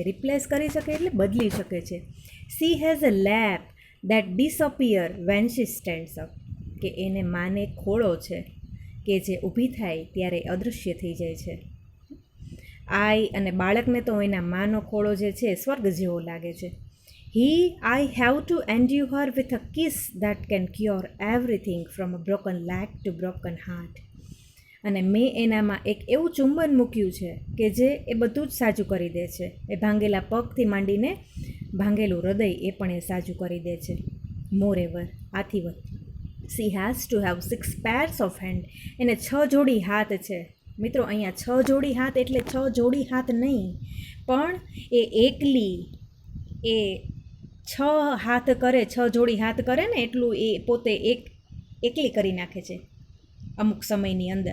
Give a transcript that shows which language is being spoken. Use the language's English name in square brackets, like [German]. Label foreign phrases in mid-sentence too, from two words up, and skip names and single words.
[Gujarati] રિપ્લેસ કરી શકે એટલે બદલી શકે છે. [English] she has a lap that disappear when she stands up. [Gujarati] કે એને માને ખોળો છે કે જે ઊભી થાય ત્યારે અદૃશ્ય થઈ જાય છે. અને બાળકને તો એના માનો ખોળો જે છે સ્વર્ગ જેવો લાગે છે. [English] I have to endure her with a kiss that can cure everything from a broken leg to broken heart. [Gujarati] અને મેં એનામાં એક એવું ચુંબન મૂક્યું છે કે જે એ બધું જ સાજું કરી દે છે. એ ભાંગેલા પગથી માંડીને ભાંગેલું હૃદય એ પણ એ સાજું કરી દે છે. [English] more ever, [Gujarati] આથી વધુ, [English] she has to have 6 pairs of hand. [Gujarati] એને 6 જોડી હાથ છે. મિત્રો, અહીંયા 6 જોડી હાથ એટલે 6 જોડી હાથ નહીં, પણ એ એકલી એ 6 હાથ કરે, 6 જોડી હાથ કરે ને એટલું એ પોતે એકલી કરી નાખે છે અમુક સમયની અંદર.